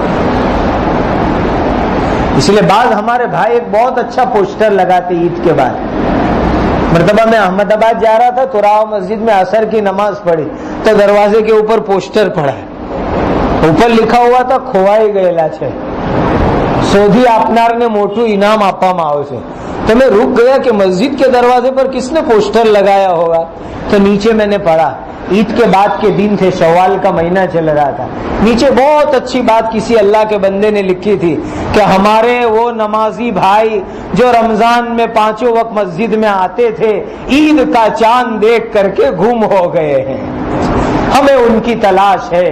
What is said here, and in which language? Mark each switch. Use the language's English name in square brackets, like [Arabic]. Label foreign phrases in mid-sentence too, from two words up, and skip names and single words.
[Urdu] اس لیے بعض ہمارے بھائی ایک بہت اچھا پوسٹر لگاتے عید کے بعد۔ مرتبہ میں احمد آباد جا رہا تھا، توراہ مسجد میں عصر کی نماز پڑھی تو دروازے کے اوپر پوسٹر پڑا ہے، اوپر لکھا ہوا تھا کھوائے گئے [Gujarati] છે શોધી આપનારને મોટું ઇનામ આપવામાં આવશે. [Urdu] تو میں رک گیا کہ مسجد کے دروازے پر کس نے پوسٹر لگایا ہوگا، تو نیچے میں نے پڑھا، عید کے بعد کے دن تھے، شوال کا مہینہ چل رہا تھا، نیچے بہت اچھی بات کسی اللہ کے بندے نے لکھی تھی کہ ہمارے وہ نمازی بھائی جو رمضان میں 5 وقت مسجد میں آتے تھے عید کا چاند دیکھ کر کے گم ہو گئے ہیں، ہمیں ان کی تلاش ہے۔